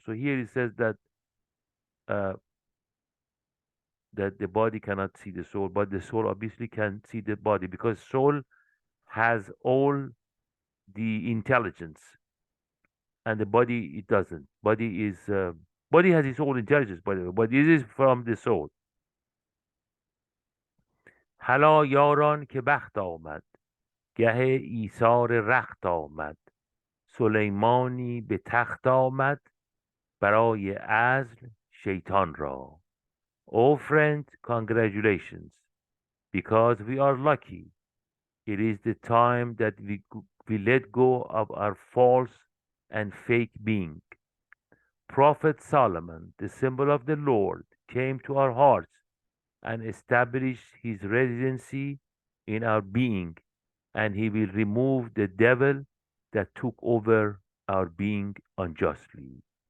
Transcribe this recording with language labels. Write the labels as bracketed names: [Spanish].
[English] So here it says that uh, that the body cannot see the soul, but the soul obviously can see the body, because soul has all the intelligence and the body it doesn't. Body has its own intelligence, by the way, but it is from the soul. [Persian] هلا یاران که بخت آمد گه ایثار رخت آمد سلیمانی به تخت آمد برای عزل شیطان را. [English] Oh friend, congratulations, because we are lucky. It is the time that we let go of our false and fake being. Prophet Solomon, the symbol of the Lord, came to our hearts and established his residency in our being, and he will remove the devil that took over our being unjustly.